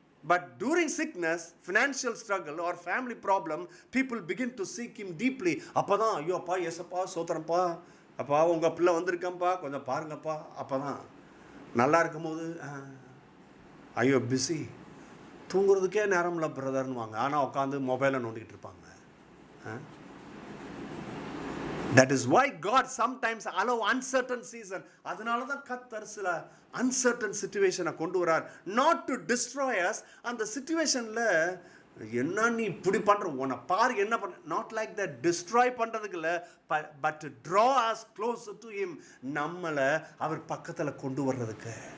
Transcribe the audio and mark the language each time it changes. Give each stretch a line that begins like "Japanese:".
English: But during sickness, financial struggle or family problem, people begin to seek him deeply.
Tamil: அப்போ தான் ஐயோ அப்பா, ஏசப்பா, சோத்திரம்ப்பா, அப்பா உங்கள் பிள்ளை வந்திருக்கேன்ப்பா, கொஞ்சம் பாருங்கப்பா. அப்போ தான் நல்லா இருக்கும்போது ஐயோ பிஸி, தூங்குறதுக்கே நேரம் இல்லை பிரதர்னுவாங்க. ஆனால் உட்காந்து மொபைலை நோண்டிக்கிட்டு இருப்பாங்க.
English: That is why God sometimes allow uncertain season.
Tamil: அதனால தான் கர்த்தர் சில uncertain situationனை கொண்டு வரார்.
English: Not to destroy us.
Tamil: அந்த situationல என்ன நீ இப்படி பண்ற, உன்னை பாரு என்ன பண்ண,
English: not like that, destroy
Tamil: பண்றதுக்கு இல்லை,
English: but to draw us closer to him.
Tamil: நம்மளை அவர் பக்கத்தில் கொண்டு வர்றதுக்கு.